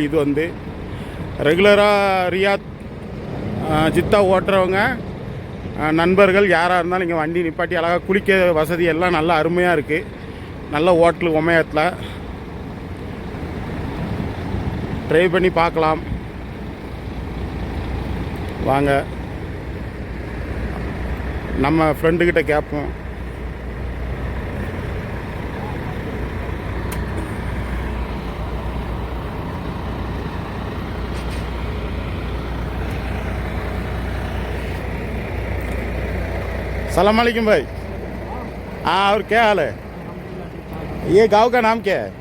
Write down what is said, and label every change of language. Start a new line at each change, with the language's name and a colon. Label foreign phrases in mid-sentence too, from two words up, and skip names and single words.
Tamil: இது வந்து ரெகுலராக ரியாத் ஜித்தா ஓட்டுறவங்க நண்பர்கள் யாராக இருந்தாலும் இங்கே வண்டி நிப்பாட்டி அழகாக குளிக்க வசதி எல்லாம் நல்லா அருமையாக இருக்குது. நல்ல ஹோட்டல் ஒமையத்தில் ட்ரை பண்ணி பார்க்கலாம். வாங்க நம்ம ஃப்ரெண்டுக்கிட்ட கேட்போம்.
Arabic: سلام عليكم
Hindi: भाई। हाँ, और क्या हाल है? ये गांव का नाम क्या है?